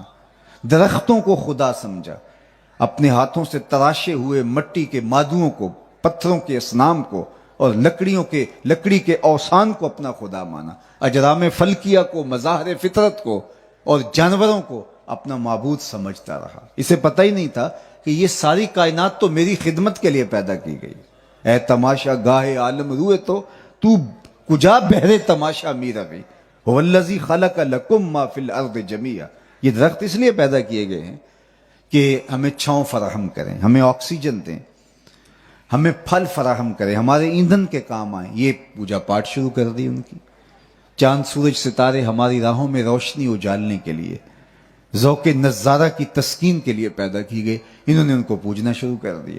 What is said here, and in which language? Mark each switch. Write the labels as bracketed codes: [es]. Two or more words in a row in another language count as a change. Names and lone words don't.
[ur] درختوں کو خدا سمجھا، اپنے ہاتھوں سے تراشے ہوئے مٹی کے مادوں کو، پتھروں کے اصنام کو اور لکڑی کے اوثان کو اپنا خدا مانا۔ اجرام فلکیہ کو، مظاہر فطرت کو اور جانوروں کو اپنا معبود سمجھتا رہا۔ اسے پتہ ہی نہیں تھا کہ یہ ساری کائنات تو میری خدمت کے لیے پیدا کی گئی۔ [fa] اے تماشا گاہے عالم روئے تو کجا بہرے تماشا می روی، [ar] هو الذی خلق لکم ما فی الارض جمیعا۔ [ur] یہ درخت اس لیے پیدا کیے گئے ہیں کہ ہمیں چھاؤں فراہم کریں، ہمیں آکسیجن دیں، ہمیں پھل فراہم کریں، ہمارے ایندھن کے کام آئیں۔ یہ پوجا پاٹ شروع کر دی ان کی۔ چاند سورج ستارے ہماری راہوں میں روشنی اجالنے کے لیے، ذوق نظارہ کی تسکین کے لیے پیدا کی گئی، انہوں نے ان کو پوجنا شروع کر دیا۔